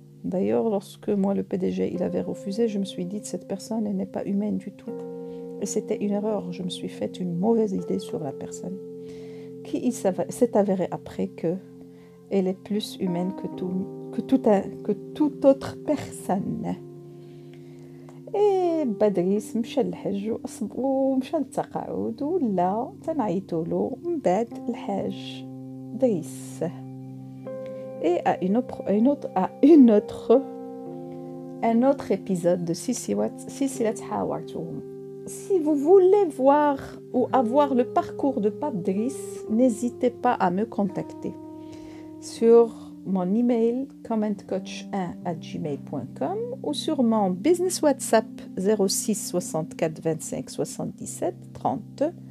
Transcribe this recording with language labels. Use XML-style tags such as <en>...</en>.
<fr>D'ailleurs, lorsque moi, le PDG, il avait refusé, je me suis dit, cette personne, elle n'est pas humaine du tout. Et c'était une erreur. Je me suis fait une mauvaise idée sur la personne. Qui s'est avéré après qu'elle est plus humaine que toute autre personne.</fr> <ar>Et Badris مشى للحج ومشى للتقاعد ولا تنعيطولو من بعد الحاج دريس.</ar> <fr>Et à une autre un autre épisode de Silsilat Hawartuhum. Si vous voulez voir ou avoir le parcours de Pape Driss, n'hésitez pas à me contacter sur mon email commentcoach1@gmail.com ou sur mon business WhatsApp 06 64 25 77 30.</fr>